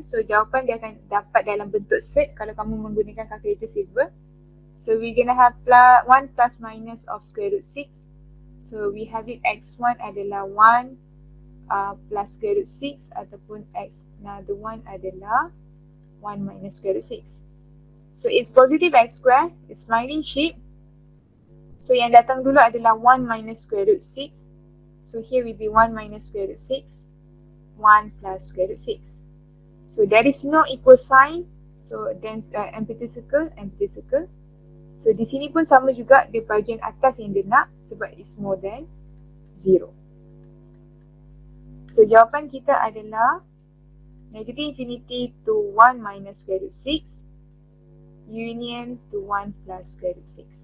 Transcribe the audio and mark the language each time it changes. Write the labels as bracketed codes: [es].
[ms] So jawapan dia akan dapat dalam bentuk straight kalau kamu menggunakan calculator silver. [en] So we're gonna have 1 plus minus of square root 6. So we have it x1 [ms] adalah [en] 1 plus square root 6 [ms] ataupun [en] x another one adalah 1 minus square root 6. So it's positive x square, it's smiling shape. [ms] So yang datang dulu adalah [en] 1 minus square root 6. So here will be 1 minus square root 6, 1 plus square root 6. So there is no equal sign. So then empty circle, empty circle. So [ms] di sini pun sama juga, di bahagian atas yang dia nak sebab [en] it's more than 0. So [ms] jawapan kita adalah [en] negative infinity to 1 minus square root 6 union to 1 plus square root 6.